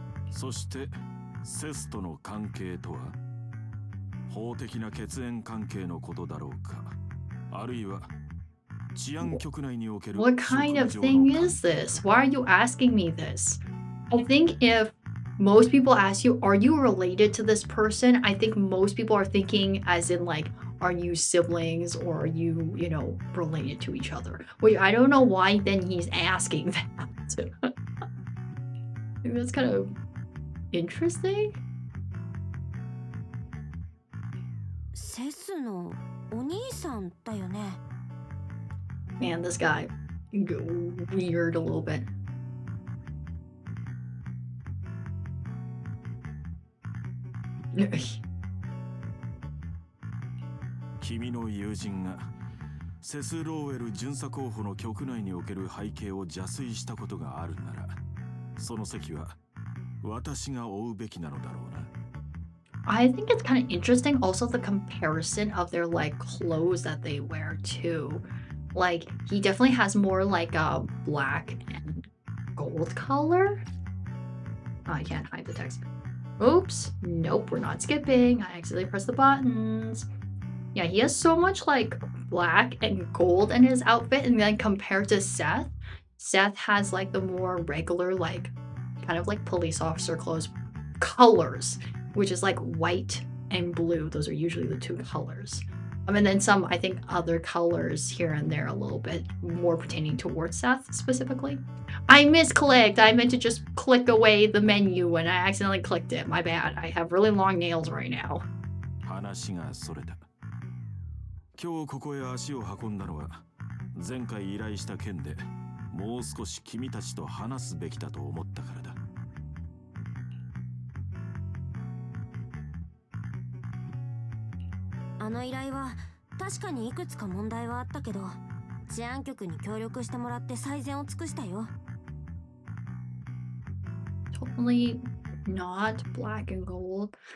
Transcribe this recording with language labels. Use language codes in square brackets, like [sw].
[ja] そしてセスとの関係とは法的な血縁関係のことだろうかあるいは治安局内における [en] What kind of thing is this? Why are you asking me this? I think if most people ask you, are you related to this person? I think most people are thinking as in like, are you siblings or are you, you know, related to each other? Wait, I don't know why then he's asking that. That's kind of interesting. [ja] セスのお兄さんだよね。 [en] Man, this guy weird a little bit. [ja] 君の友人がセス・ローウェル巡査候補の局内における背景を邪推したことがあるなら、その席は私が負うべきなのだろうな。 [en] I think it's kind of interesting also the comparison of their like clothes that they wear too. Like he definitely has more like a black and gold color. Oh, I can't hide the text. Oops. Nope, we're not skipping. I accidentally pressed the buttons. Yeah, he has so much like black and gold in his outfit, and then compared to Seth, Seth has like the more regular like kind of like police officer clothes colors, which is like white and blue. Those are usually the two colors. And then some, I think, other colors here and there a little bit more pertaining towards Seth specifically. I misclicked. I meant to just click away the menu and I accidentally clicked it. My bad. I have really long nails right now. [ja] 話がそれた。今日ここへ足を運んだのは前回依頼した件でもう少し君たちと話すべきだと思ったからだ。あの依頼は確かにいくつか問題はあったけど、治安局に協力してもらって最善を尽くしたよ。 [en] Totally not black and gold.